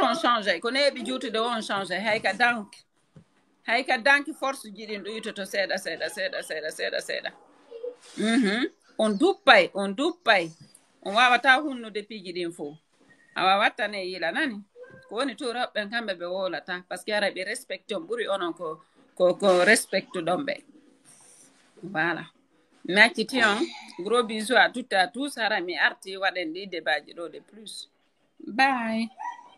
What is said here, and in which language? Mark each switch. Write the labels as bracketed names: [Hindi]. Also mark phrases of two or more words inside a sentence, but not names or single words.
[Fula] on change ko neeɓi juutude on change hay ka danki force jiɗin ɗo yitoto seeɗa on duppay on wawata hunnude piiji ɗin fof a wawattane yila nani ko woni to rewɓe kamɓe ɓe wolata [French] par ce que [Fula] ara ɓe respecte on ɓuri onon ko respecte ɗon ɓe voilà mi acciti on [French] gros bisous à toutes et à tous [Fula] hara mi arti waɗen ɗi débatji ɗo [French] de plus [Fula] bye